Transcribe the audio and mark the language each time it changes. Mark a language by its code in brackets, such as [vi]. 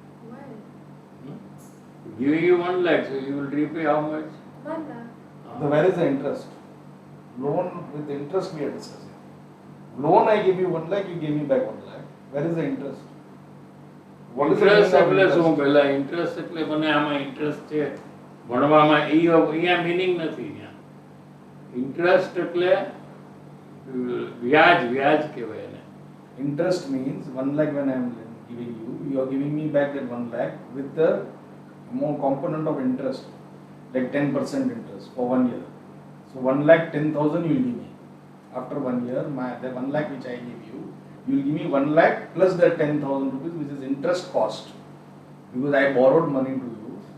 [en] Why? Giving you 1 lakh, so you will repay how much? 1 lakh. Where is the interest? Loan with interest we are discussing. Loan I give you 1 lakh, you give me back 1 lakh. Where is the interest? What is the Interest meaning of [gu] એટલે શું? [en] interest? [gu] પહેલા interest એટલે મને આમાં interest છે ભણવામાં, એ અહીંયા meaning નથી. અહીંયા ઇન્ટરેસ્ટ એટલે વ્યાજ, વ્યાજ કહેવાય એને. [en] Interest means 1 lakh when I am giving you, you are giving me back that 1 lakh with the more component of interest, like 10% interest for 1 year. So 1 lakh 10,000 you will give me. After 1 year, the 1 lakh which I give you, you will give me 1 lakh plus that 10,000 rupees which is interest cost. Because I borrowed money to you.